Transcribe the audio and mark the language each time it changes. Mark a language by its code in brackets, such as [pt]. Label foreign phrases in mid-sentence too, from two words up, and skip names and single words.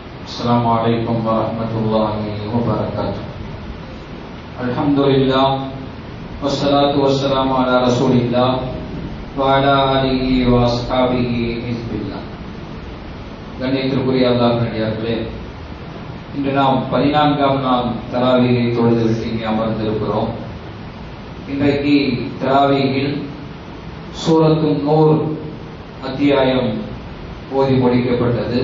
[ar] السلام عليكم ورحمة الله وبركاته. الحمد لله والصلاة والسلام على رسول الله وعلى آله وأصحابه حزب الله. [ta] கண்ணியத்திற்குரிய அல்லாஹ்வினர்களே, இன்று நாம் 14ஆம் நாள் தராவீகை தொழுதுவிட்டு இங்கே அமர்ந்திருக்கிறோம். இன்றைக்கு தராவீகில் சூரத்து நூர் அத்தியாயம் ஓதி முடிக்கப்பட்டது.